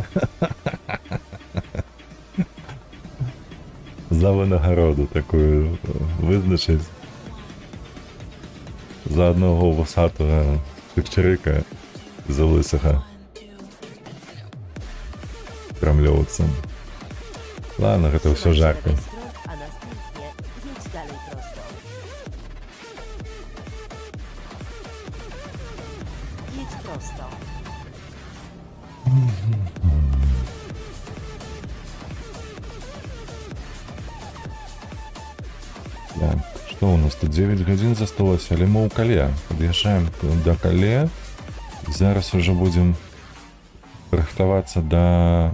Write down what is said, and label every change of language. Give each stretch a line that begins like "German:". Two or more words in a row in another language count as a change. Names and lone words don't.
Belarusian: За вынагороду такую вызначыць. За аднаго вусатага чырчырыка, за лысага крамлёўца. Ладно, гэта ўсё жарко.
Polish: A następnie jedź dalej prosto. Jedź prosto.
Belarusian: Так, што у нас тут 9 гадзін засталося, але мы ў Кале. Пад'язджаем да Кале. Зараз уже будзем рыхтавацца да...